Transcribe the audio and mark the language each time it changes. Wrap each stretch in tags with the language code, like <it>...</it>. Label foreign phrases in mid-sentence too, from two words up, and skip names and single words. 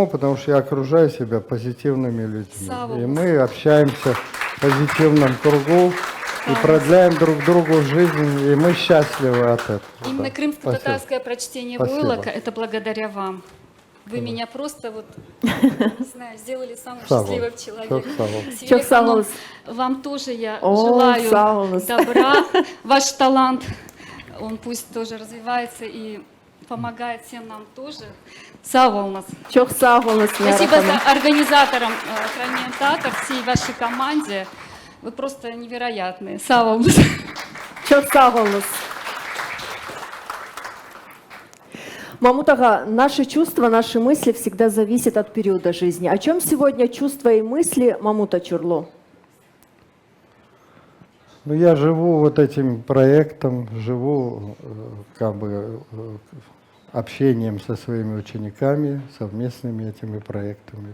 <ru>Потому что я окружаю себя позитивными людьми. И мы общаемся в позитивном кругу. И продляем друг другу жизнь, и мы счастливы от этого. Именно крымско-татарское прочтение войлока — это благодаря вам. Вы меня просто вот, не знаю, сделали самым счастливым человеком.</ru> <crh>Çok sağ olun.</crh> <ru>Вам тоже я О, желаю</ru> <crh>sağ olun.</crh> <ru>добра. Ваш талант, он пусть тоже развивается и помогает всем нам тоже.</ru> <crh>Sağ olun. Çok sağ olun.</crh> <ru>Спасибо за организаторам Хранение Театр, всей вашей команде. Вы просто невероятные.</ru> <crh>Sağ olun. Çok sağ olun.</crh> <ru>Мамут ага, наши чувства, наши мысли всегда зависят от периода жизни. О чем сегодня чувства и мысли Мамута Чурлу? Ну, я живу вот этим проектом, живу как бы общением со своими учениками, совместными этими проектами.</ru>